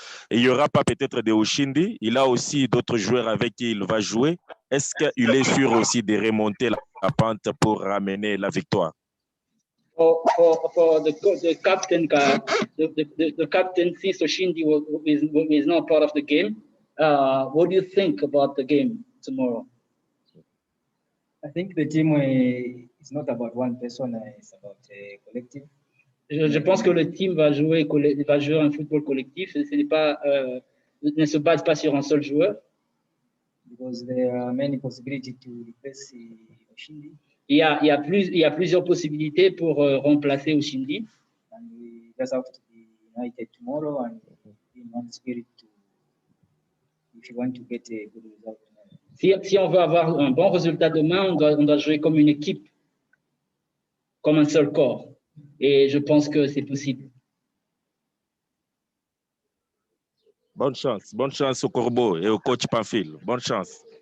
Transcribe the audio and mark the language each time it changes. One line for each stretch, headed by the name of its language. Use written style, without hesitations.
French: Et il n'y aura pas peut-être de Oshindi. Il a aussi d'autres joueurs avec qui il va jouer. Est-ce qu'il est sûr aussi de remonter la pente pour ramener la victoire?
English: For the captain, the captain Siso Shindi is not part of the game. What do you think about the game tomorrow? I think the team is not about one person, it's about a collective.
French: Je pense que le team va jouer un football collectif. Ne se base pas sur un seul joueur.
English: Because there are many possibilities to replace Oshindi.
French: Il y a plusieurs possibilités pour remplacer Oshindi.
English: And we just have to be united tomorrow and be in one spirit if you want to get a good result.
French: Si on veut avoir un bon résultat demain, on doit jouer comme une équipe, comme un seul corps. Et je pense que c'est possible. Bonne chance au Corbeau et au coach Pamphile. Bonne chance.